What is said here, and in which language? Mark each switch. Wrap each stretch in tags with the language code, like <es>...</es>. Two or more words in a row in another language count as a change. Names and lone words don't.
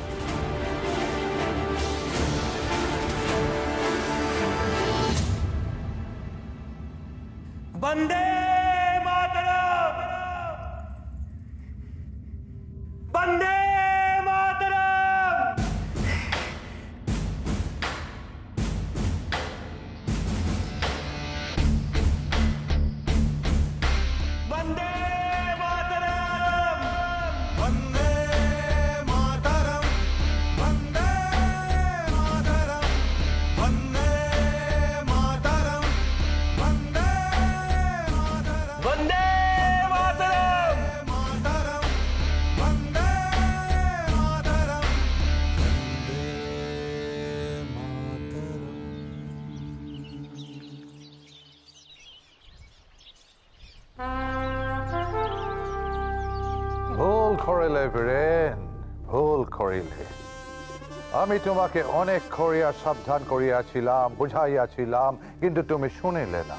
<sa>বন্দে মাতরম, বন্দে মাতরম। বন্দে মাতরম, वन्दे मातरम् वन्दे मातरम् वन्दे मातरम् वन्दे मातरम् বন্দে মাতরম। मातरम् वन्दे मातरम्</sa> <bn>ভুল করিলে বীরেন, ভুল করিলে। আমি তোমাকে অনেক করিয়া সাবধান করিয়াছিলাম, বুঝাইয়াছিলাম, কিন্তু তুমি শুনিলে না।</bn>